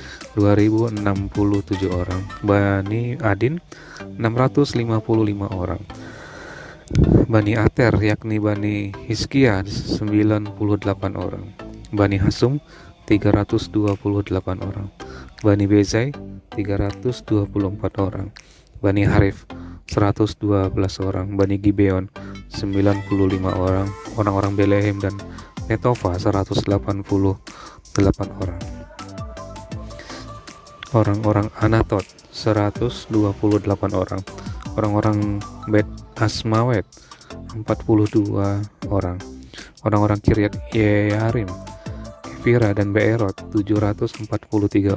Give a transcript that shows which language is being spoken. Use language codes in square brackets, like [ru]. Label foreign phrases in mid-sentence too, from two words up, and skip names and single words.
[id] 2067 orang, Bani Adin 655 orang, Bani Ater yakni Bani Hizkia 98 orang, Bani Hasum 328 orang, Bani Bezai 324 orang, Bani Harif 112 orang, Bani Gibeon 95 orang, orang-orang Belehem dan Netofa 188 orang, orang-orang Anatot 128 orang, orang-orang Bet Asmawet 42 orang, orang-orang Kiryat Yearim, Kefira dan Beerot 743